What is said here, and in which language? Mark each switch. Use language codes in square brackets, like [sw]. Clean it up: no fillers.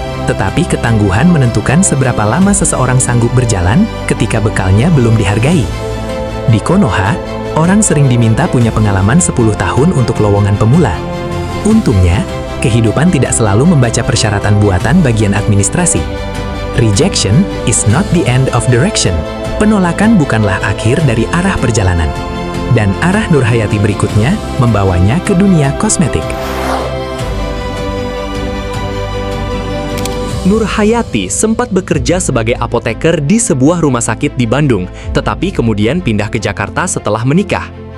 [id] Tetapi ketangguhan menentukan seberapa lama seseorang sanggup berjalan ketika bekalnya belum dihargai. Di Konoha, orang sering diminta punya pengalaman 10 tahun untuk lowongan pemula. Untungnya, kehidupan tidak selalu membaca persyaratan buatan bagian administrasi. [en] Rejection is not the end of direction. [id] Penolakan bukanlah akhir dari arah perjalanan. Dan arah Nurhayati berikutnya membawanya ke dunia kosmetik. Nurhayati sempat bekerja sebagai apoteker di sebuah rumah sakit di Bandung, tetapi kemudian pindah ke Jakarta setelah menikah.